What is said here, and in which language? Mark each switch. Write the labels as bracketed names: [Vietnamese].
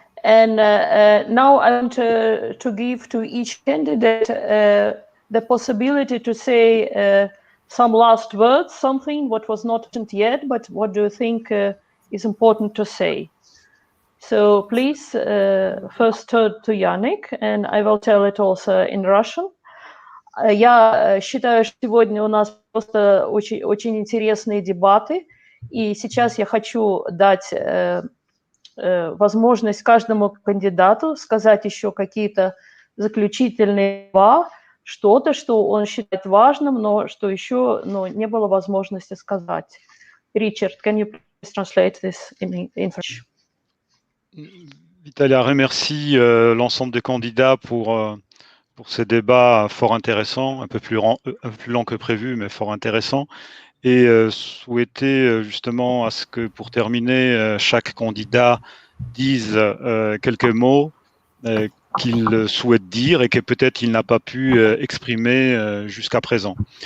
[English] And now I want to give to each candidate the possibility to say some last words, something what was not mentioned yet, but what do you think is important to say? So please, first turn to Yannick, and I will tell it also in Russian. [Russian] Я считаю, что сегодня у нас просто очень интересные дебаты, и сейчас я хочу дать возможность каждому кандидату сказать еще какие-то заключительные слова, что-то, что он считает важным, но что еще не было возможности сказать. [English] Richard, can you please translate this in French? [French] Vitalia remercie l'ensemble des candidats pour ces débats fort intéressants, un peu plus long que prévu, mais fort intéressants, et souhaiter justement à ce que, pour terminer, chaque candidat dise quelques mots qu'il souhaite dire et que peut-être il n'a pas pu exprimer jusqu'à présent.